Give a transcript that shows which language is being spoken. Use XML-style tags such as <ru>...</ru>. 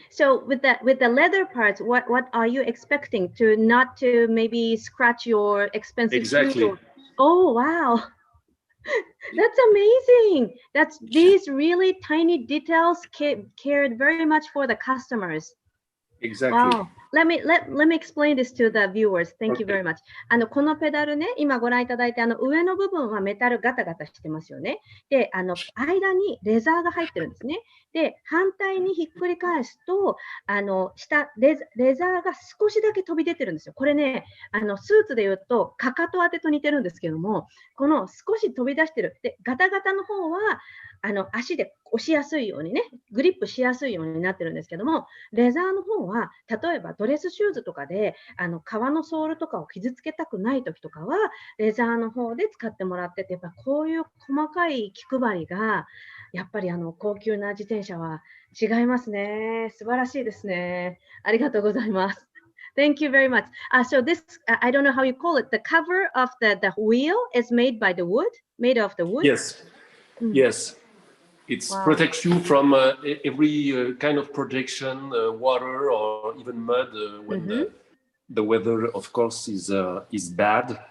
<en>So with the leather parts, what are you expecting to not to maybe scratch your expensive shoes? Oh wow. That's amazing. These really tiny details cared very much for the customers. Exactly. Wow. Let me explain this to the viewers. Thank you very much.</en> <ja>このペダルね、今ご覧いただいて、上の部分はメタルガタガタしてますよね。で、間にレザーが入ってるんですね。で、反対にひっくり返すと、下レザーが少しだけ飛び出てるんですよ。これね、スーツで言うと、かかと当てと似てるんですけども、この少し飛び出してる。で、ガタガタの方は、足で押しやすいようにね、グリップしやすいようになってるんですけども、レザーの方は、例えばドレスシューズとかで、革のソールとかを傷つけたくないときとかは、レザーの方で使ってもらってて、やっぱこういう細かい気配りが、やっぱり高級な自転車は違いますね。素晴らしいですね。ありがとうございます。</ja> <en>Thank you very much. So this, I don't know how you call it, the cover of the wheel is made of the wood? Yes. Yes. It protects you from every kind of projection, water or even mud when the weather, of course, is bad.</en>